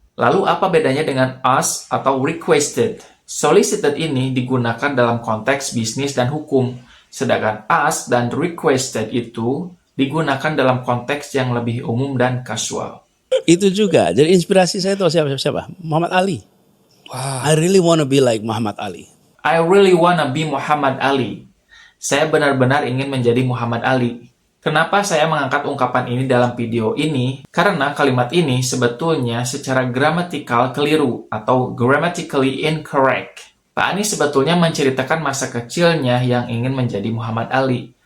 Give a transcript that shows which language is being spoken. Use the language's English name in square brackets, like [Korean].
[Indonesian] Lalu apa bedanya dengan asked atau requested? Solicited ini digunakan dalam konteks bisnis dan hukum, sedangkan asked dan requested itu digunakan dalam konteks yang lebih umum dan kasual. Itu juga, jadi inspirasi saya itu siapa? Muhammad Ali. [English] I really wanna be like Muhammad Ali. I really wanna be Muhammad Ali. [Indonesian] Saya benar-benar ingin menjadi Muhammad Ali. Kenapa saya mengangkat ungkapan ini dalam video ini? Karena kalimat ini sebetulnya secara gramatikal keliru atau [English] grammatically incorrect. [Indonesian] Pak Anies sebetulnya menceritakan masa kecilnya yang ingin menjadi Muhammad Ali.